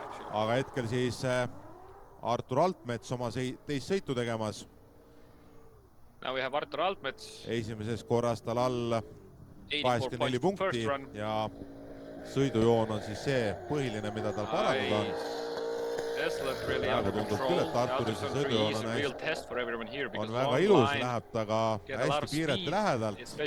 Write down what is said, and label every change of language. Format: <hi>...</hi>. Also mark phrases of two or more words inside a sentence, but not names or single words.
<et>aga hetkel siis Artur Altmets oma teist sõitu tegemas.</et> <en>Now we have Artur Altmets.</en> <et>Esimeses korras tal all 84 punkti ja sõidujoon on siis see põhiline, mida tal parandada on. Praegu tundub küll, et Arturi see sõidujoon on väga ilus, läheb ta ka hästi piirete lähedalt.</et>